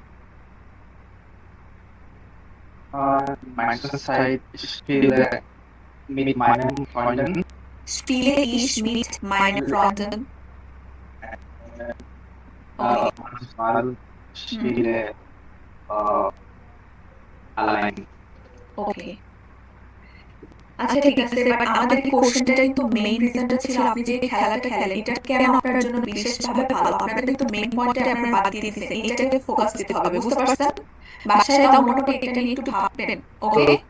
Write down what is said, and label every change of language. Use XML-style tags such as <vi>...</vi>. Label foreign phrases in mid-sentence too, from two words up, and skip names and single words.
<de>meiste Zeit spiele mit meinen Freunden. Spiele ich mit meinen Freunden? Okay. Manchmal spiele allein. Okay.</de> <bn>আচ্ছা ঠিক আছে, বাট আমাদের এই কোশ্চেনটা কিন্তু</bn> <en>main reasonটা</en> <bn>ছিল আপনি যে খেলাটা খেলেন এটা কেন আপনার জন্য বিশেষভাবে ভালো। আপনাদের কিন্তু</bn> <en>main pointটা</en> <bn>আপনার বাদ দিয়ে দিয়েছেন, এইটাকে ফোকাস দিতে হবে, বুঝতে পারছেন? বাসায় তাও মোটামুটি এটা নিয়ে একটু ভাববেন, ওকে?</bn>